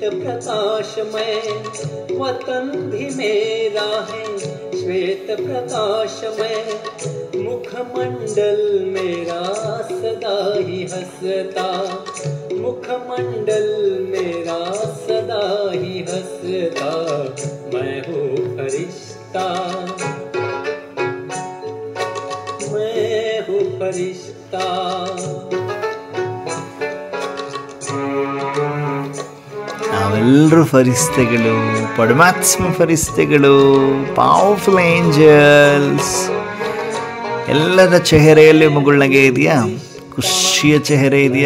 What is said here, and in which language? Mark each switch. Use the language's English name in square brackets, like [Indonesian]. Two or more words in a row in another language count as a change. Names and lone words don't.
[Hindi] प्रकाशमय, वतन भी मेरा है श्वेत प्रकाशमय, मुखमंडल मेरा सदा ही हंसता, मुखमंडल मेरा सदा ही हंसता, मैं हूँ फरिश्ता, मैं हूँ फरिश्ता। [Kannada] ನಾವೆಲ್ಲರೂ ಫರಿಸ್ತೆಗಳು, ಪರಮಾತ್ಮ ಫರಿಸ್ತೆಗಳು, [English] powerful angels. [Kannada] ಎಲ್ಲರ ಚೆಹರೆಯಲ್ಲಿ ಮುಗುಳ್ನಗೆ ಇದೆಯಾ? ಖುಷಿಯ ಚೆಹರೆ ಇದೆಯಾ?